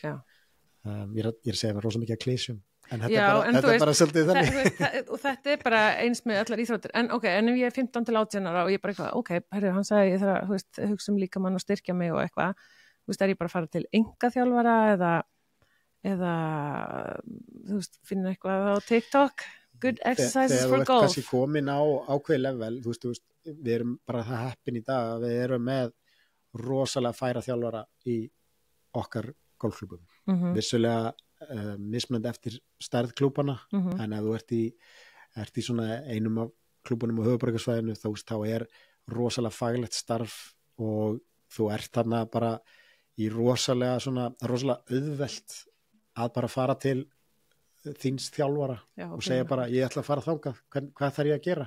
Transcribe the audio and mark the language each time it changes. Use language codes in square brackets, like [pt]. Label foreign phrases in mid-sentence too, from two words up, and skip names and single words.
[is] Ég er að segja mér rosa mikið að klísjum, en þetta er bara svolítið þannig. Og þetta er bara eins með allar íþróttir, en ef ég er 15 til 18 ára og ég bara eitthvað, hann sagði ég þarf að hugsa líkamann og styrkja mig og eitthvað, þú veist, er ég bara að fara til engaþjálfara eða þú veist, finna eitthvað á TikTok, [en] good exercises for golf. [is] Þegar þú ert kannski komin á ákveð level, þú veist, við erum bara það heppin í dag að við erum með rosalega færa þjálfara í okkar golfklúbum. Vissulega mismunandi eftir stærð klúbana, en ef þú ert í svona einum af klúbunum á höfuðborgarsvæðinu, þá er rosalega faglegt starf og þú ert þarna bara í rosalega auðvelt að bara fara til þíns þjálfara og segja bara, ég ætla að fara þangað, hvað þarf ég að gera?